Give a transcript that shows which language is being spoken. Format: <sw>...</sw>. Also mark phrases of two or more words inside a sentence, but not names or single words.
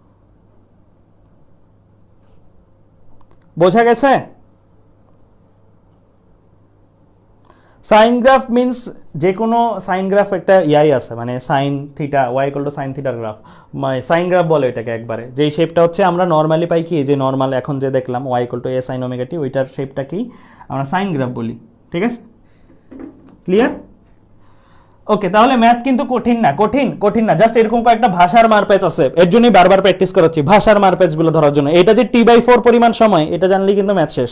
<en>sine graph means</en> <bn>যে কোনো সাইন গ্রাফ একটা ইয়াই আছে, মানে</bn> <en>sine theta,</en> <bn>y = sin থিটার গ্রাফ, মানে</bn> <en>sine graph</en> <bn>বলে এটাকে একবারে। যেই শেপটা হচ্ছে আমরা নর্মালি পাই কি, যে নর্মাল এখন যে দেখলাম y = a sin ωt, ওইটার শেপটা কি আমরা</bn> <en>sine graph</en> <bn>বলি। ঠিক আছে? ক্লিয়ার? ওকে, তাহলে ম্যাথ কিন্তু কঠিন না, জাস্ট এরকম কয়েকটা ভাষার মারপ্যাচ আছে, এর জন্যই বারবার প্র্যাকটিস করাচ্ছি ভাষার মারপ্যাচগুলো ধরার জন্য। এটা যে t/4 পরিমাণ সময়, এটা জানলেই কিন্তু ম্যাথ শেষ।</bn>